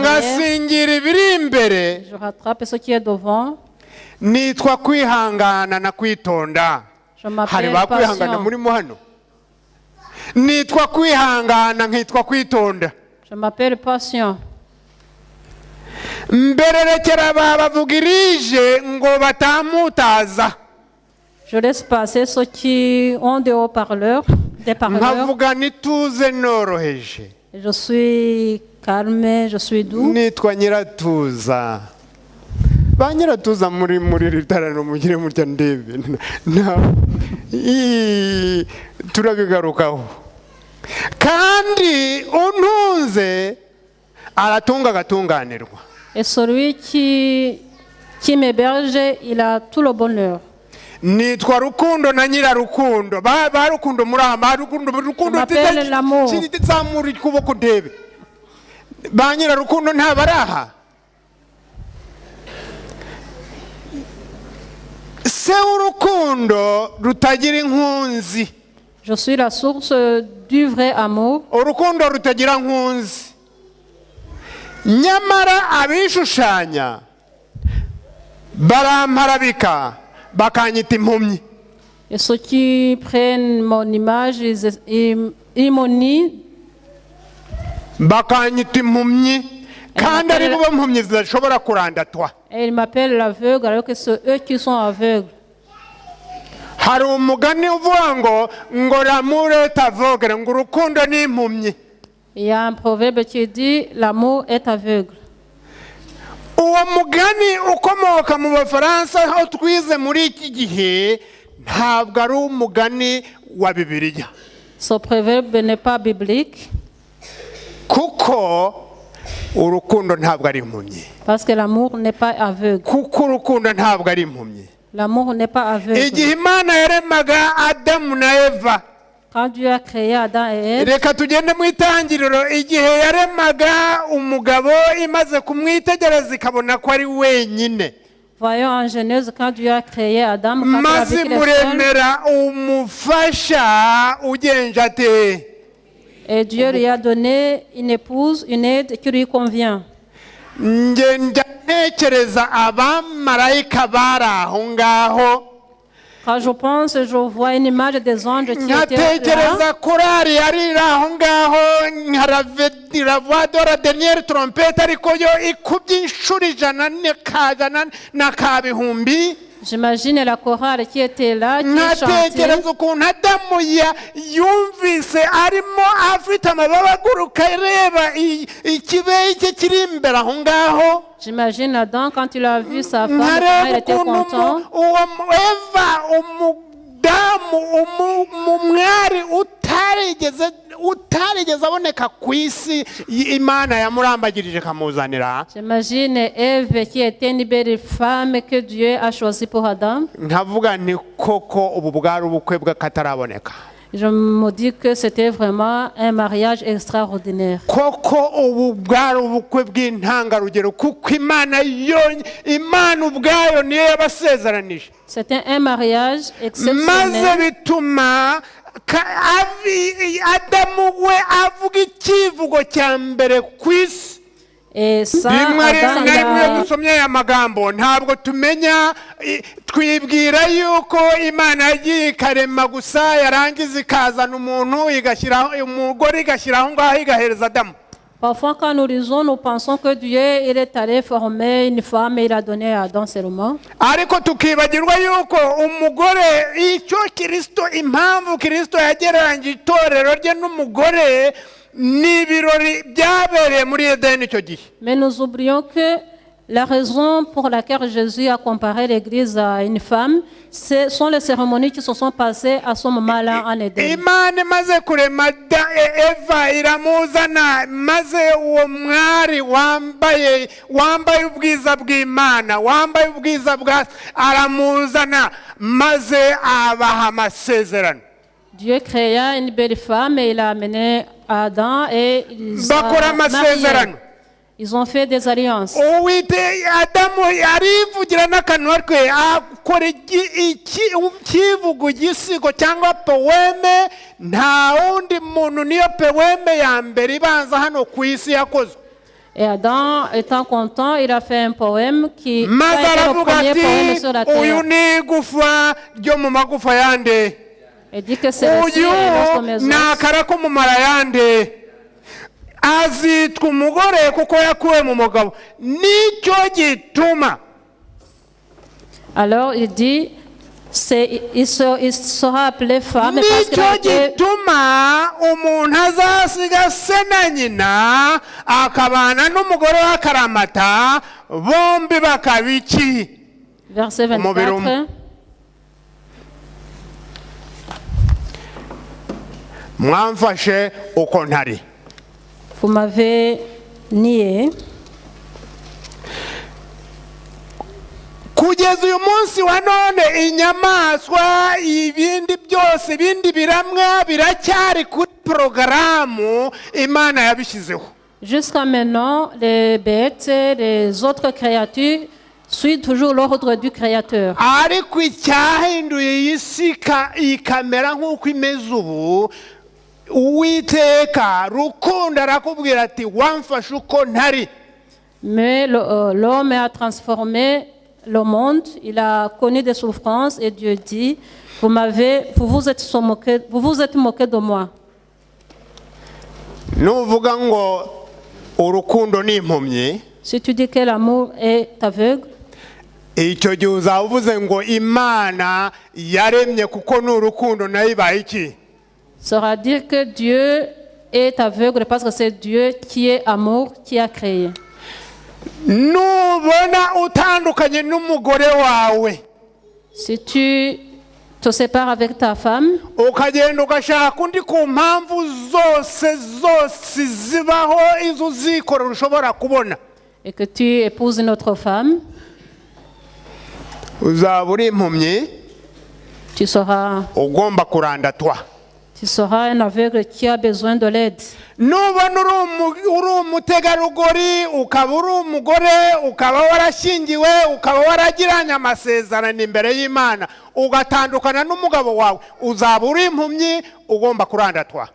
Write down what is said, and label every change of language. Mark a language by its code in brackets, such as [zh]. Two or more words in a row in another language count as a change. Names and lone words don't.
[rw] Ngasingira ibiri imbere. [fr] Je rattrape ce qui est devant. [rw] Nitwa kwihangana na kwitonda. Hari bakwihangana muri mu hano. Nitwa kwihangana nkitwa kwitonda. [fr] Je m'appelle patient. [rw] Mbererekera babavugirije ngo batamutaza. [fr] Je laisse passer ceux qui ont des haut-parleurs, des parleurs. [rw] Nkavuga nituze noroheje. [fr] Je suis calme, je suis doux. [rw] Nitwa Nyiratuza. Ba Nyiratuza muri ritarano mugire mutya ndebe. Turabigarukaho. Kandi untunze aratunga gatunganirwa. [fr] Et celui qui m'héberge, il a tout le bonheur. [rw] Nitwa Rukundo na Nyirarukundo. Ba Rukundo murama Rukundo tizamuri kuboko ndebe. Ba Nyirarukundo ntabaraha. Se urukundo rutagira inkunzi. [fr] Je suis la source du vrai amour. [rw] Urukundo rutagira nkunzi. Nyamara abishushanya baramparabika bakanyita impumyi. [fr] Et ceux qui prennent mon image, ils m'onnient. [rw] Bakanyita impumyi kandi ari bo impumyi zidashobora kurandatwa. [fr] Et ils m'appellent l'aveugle alors que c'est eux qui sont aveugles. [rw] Hari umugani uvuga ngo [fr] l'amour est aveugle, [rw] ngo urukundo ni impumyi. [fr] Il y a un proverbe qui dit l'amour est aveugle. [rw] Uwo mugani ukomoka mu Bafaransa aho twize muri iki gihe ntabwo ari umugani wa Bibiliya. [fr] Ce proverbe n'est pas biblique. [rw] Kuko urukundo ntabwo ari impumyi. [fr] Parce que l'amour n'est pas aveugle. [rw] Kuko urukundo ntabwo ari impumyi. [fr] L'amour n'est pas aveugle. [rw] Igihe Imana yaremaga Adamu na Eva, [fr] quand Dieu a créé Adam et Ève, [rw] reka tugende mu itangiriro, igihe yaremaga umugabo imaze kumwitegereza ikabona ko ari wenyine, [fr] voyons en Genèse quand Dieu a créé Adam, quand il a [rw] maze [fr] vu qu'il est seul, [rw] muremera umufasha ugenje ate. [fr] et Dieu lui a donné une épouse, une aide qui lui convient. [rw] Ngenda ntekereza abamarayika bari aho ngaho, [fr] Quand je pense, je vois une image des anges qui étaient là. [rw] nkatekereza korari yari iri aho ngaho nka [fr] la voix de la dernière trompette, [rw] ariko yo ikubye inshuro 100 na kabihumbi. [fr] J'imagine la chorale qui était là, qui chantait. [rw] nkatekereza ukuntu Adamu yumvise arimo afite amababa aguruka areba ikibeyi cye kiri imbere aho ngaho. [fr] J'imagine Adam quand il a vu sa femme, comment il était content. [rw] Eva umudamu umwari utarigeze aboneka ku isi Imana yamurambagirije kamuzanira. [fr] J'imagine Ève qui était une belle femme que Dieu a choisie pour Adam. [rw] nkavuga ni koko ubu bwari ubukwe bw'akataraboneka. [fr] Je me dis que c'était vraiment un mariage extraordinaire. [rw] Koko ubu bwari ubukwe bw'intangarugero, kuko Imana ubwayo niyo yabasezeranije. [fr] C'était un mariage [rw] maze [fr] exceptionnel. [rw] bituma Adamu we avuga ikivugo cya mbere ku isi. [fr] Et ça, [rw] rimwe [fr] Adam, il [rw] iyo [fr] a- [rw] dusomye aya magambo ntabwo tumenya, twibwira yuko Imana yagiye ikarema gusa yarangiza ikazana umuntu igashyiraho umugore igashyiraho ngaho igahereza Adamu. [fr] Parfois, quand nous lisons, nous pensons que Dieu il est allé former une femme et il a donné à Adam seulement. [rw] ariko tukibagirwa yuko umugore icyo Kristo, impamvu Kristo yagereranyije itorero rye n'umugore ni ibirori byabereye muri Edeni icyo gihe. [fr] Mais nous oublions que la raison pour laquelle Jésus a comparé l'Église à une femme, ce sont les cérémonies qui se sont passées à ce moment-là en Éden. [rw] Imana imaze kurema Eva iramuzana, maze uwo mwari wambaye ubwiza bw'Imana, wambaye ubwiza bwa aramuzana, maze abaha amasezerano. [fr] Dieu créa une belle femme et il a amené Adam et [rw] bakora amasezerano. [fr] Ils ont fait des alliances. [rw] Adamu arivugira n'akanwa ke akora ikivugo igisigo cyangwa poeme, nta wundi muntu niyo poeme ya mbere ibanza hano ku isi yakozwe. [fr] Et Adam, étant content, il a fait un poème qui a [rw] maze [fr] été le [rw] aravuga [fr] premier poème [rw] ati [fr] sur la [rw] uyu [fr] terre. [rw] ni igufa ryo mu magufa yande, [fr] Il dit que c'est le [rw] uyu [fr] ciel et l'os de mes [rw] ni [fr] os. [rw] akara ko mu mara yande, azitwa umugore kuko yakuwe mu mugabo. Nicyo gituma [fr] Alors il dit, il sera appelé femme parce qu'il [rw] nicyo [fr] a été... [rw] gituma umuntu azasiga se na nyina akabana n'umugore w'akaramata, bombi bakaba iki? [fr] Verset 24. [rw] Mwamfashe uko ntari. [fr] Vous m'avez nié. [rw] Kugeza uyu munsi wa none inyamaswa, ibindi byose, ibindi biramwa biracyari kuri porogaramu Imana yabishyizeho. [fr] Jusqu'à maintenant, les bêtes, les autres créatures suivent toujours l'ordre du Créateur. [rw] Ariko icyahinduye iyi si ikamera nk'uko imeze ubu, Uwiteka Rukundo arakubwira ati wamfashe uko ntari. [fr] Mais l'homme a transformé le monde, il a connu des souffrances et Dieu dit, vous vous êtes moqué de moi. [rw] Nuvuga ngo urukundo ni impumyi, [fr] Si tu dis que l'amour est aveugle, [rw] icyo gihe uzaba uvuze ngo Imana yaremye kuko ni urukundo nayo ibaye iki? [fr] ça va dire que Dieu est aveugle parce que c'est Dieu qui est amour, qui a créé. [rw] Nubona utandukanye n'umugore wawe, [fr] Si tu te sépares avec ta femme [rw] ukagenda ugashaka undi ku mpamvu zose zibaho izo uzikorera ushobora kubona, [fr] et que tu épouses une autre femme, [rw] uzaba uri impumyi [fr] tu seras [rw] ugomba kurandatwa. [fr] un aveugle qui a besoin de l'aide. [rw] nubona uri umutegarugori ukaba uri umugore ukaba warashyingiwe ukaba waragiranye amasezerano imbere y'Imana ugatandukana n'umugabo wawe, uzaba uri impumyi ugomba kurandatwa.